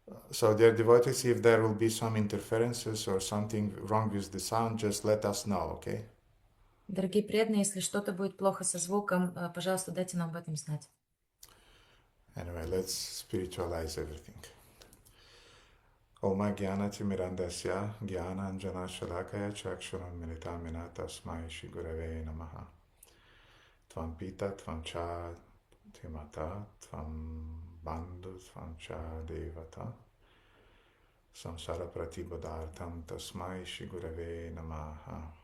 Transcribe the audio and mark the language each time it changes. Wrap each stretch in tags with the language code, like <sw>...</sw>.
<en>So, dear devotees, if there will be some interferences or something wrong with the sound, just let us know, okay?</en> <ru>Дорогие преданные, если что-то будет плохо со звуком, пожалуйста, дайте нам об этом знать.</ru> <en>Anyway, let's spiritualize everything.</en> <sa>Oma Gyanati Mirandasya Gyana Anjana Shalakaya Chakshuram Militamina Tasmai Shigurave Namaha. Tvam Pita Tvam Cha Timata Tvam Bandhu Tvam Cha Devata Samsara Pratibodhartam Tasmai Shigurave Namaha.</sa>